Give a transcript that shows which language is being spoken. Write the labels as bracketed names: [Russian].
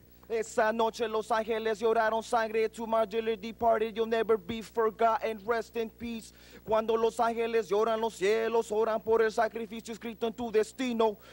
[Spanish] Esa noche, Los Ángeles lloraron sangre. [English] To my dearly departed, you'll never be forgotten. Rest in peace. [Spanish] Cuando Los Ángeles lloran, los cielos oran por el sacrificio escrito en tu destino.